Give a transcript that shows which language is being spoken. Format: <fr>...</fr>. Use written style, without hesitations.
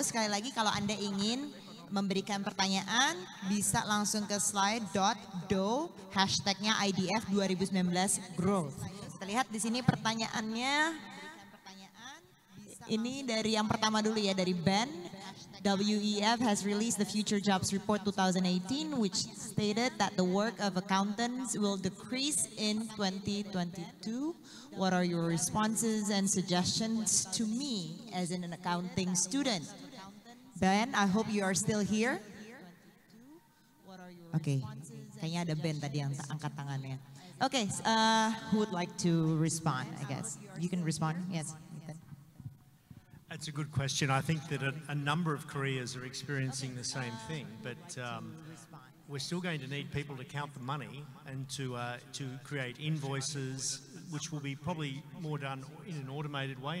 <id>Sekali lagi kalau Anda ingin memberikan pertanyaan bisa langsung ke slide.do hashtagnya IDF 2019 Growth. Kita lihat di sini pertanyaannya. Ini dari yang pertama dulu ya, dari Ben.</id> <en>WEF has released the Future Jobs Report 2018, which stated that the work of accountants will decrease in 2022. What are your responses and suggestions to me as an accounting student? Ben, I hope you are still here.</en> <id>Oke, kayaknya ada Ben tadi yang angkat tangannya.</id> <en>Oke, who would like to respond, I guess? You can respond, yes. That's a good question. I think that a number of careers are experiencing the same thing, but we're still going to need people to count the money and to create invoices, which will be probably more done in an automated way.</en>